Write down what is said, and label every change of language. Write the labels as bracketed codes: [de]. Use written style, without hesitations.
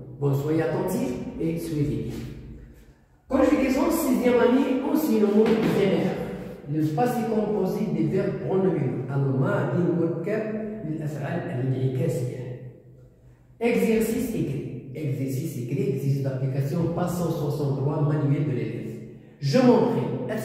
[fr] Bon, soyez attentifs et suivez. Conjugaison 6e année enseignement primaire. Le passé composé des verbes pronominaux. [ar] الماضي المركب للأفعال الانعكاسية. [fr] Exercice écrit. Exercice d'application page 163 manuel de l'élève. Je m'entraîne.